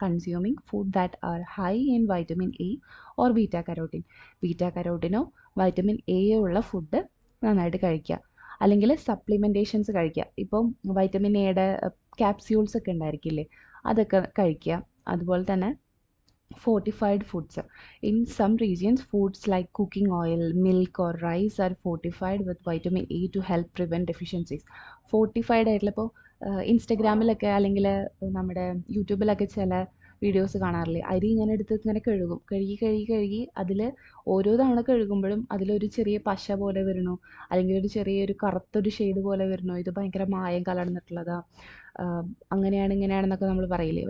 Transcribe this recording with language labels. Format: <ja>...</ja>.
<en>Consuming food that are high in vitamin A or beta carotene.</en> <ml>Beta കരോട്ടിനോ vitamin എയോ ഉള്ള food നന്നായിട്ട് കഴിക്കുക. അല്ലെങ്കിൽ സപ്ലിമെൻറ്റേഷൻസ് കഴിക്കുക. ഇപ്പം വൈറ്റമിൻ എയുടെ ക്യാപ്സ്യൂൾസ് ഒക്കെ ഉണ്ടായിരിക്കില്ലേ, അതൊക്കെ കഴിക്കുക. അതുപോലെ തന്നെ fortified foods.</ml> <en>In some regions, foods like cooking oil, milk or rice are fortified with vitamin E to help prevent deficiencies.</en> <ml>Fortified ആയിട്ടുള്ള ഇപ്പോൾ ഇൻസ്റ്റഗ്രാമിലൊക്കെ അല്ലെങ്കിൽ നമ്മുടെ യൂട്യൂബിലൊക്കെ ചില വീഡിയോസ് കാണാറില്ലേ, അരി ഇങ്ങനെ എടുത്ത് ഇങ്ങനെ കഴുകി അതിൽ ഓരോ തവണ കഴുകുമ്പോഴും അതിലൊരു ചെറിയ പശ പോലെ വരണു, അല്ലെങ്കിൽ ഒരു ചെറിയൊരു കറുത്തൊരു ഷെയ്ഡ് പോലെ വരണു, ഇത് ഭയങ്കര മായം കലർന്നിട്ടുള്ളതാ, അങ്ങനെയാണ് ഇങ്ങനെയാണെന്നൊക്കെ നമ്മൾ പറയില്ലേ.</ml>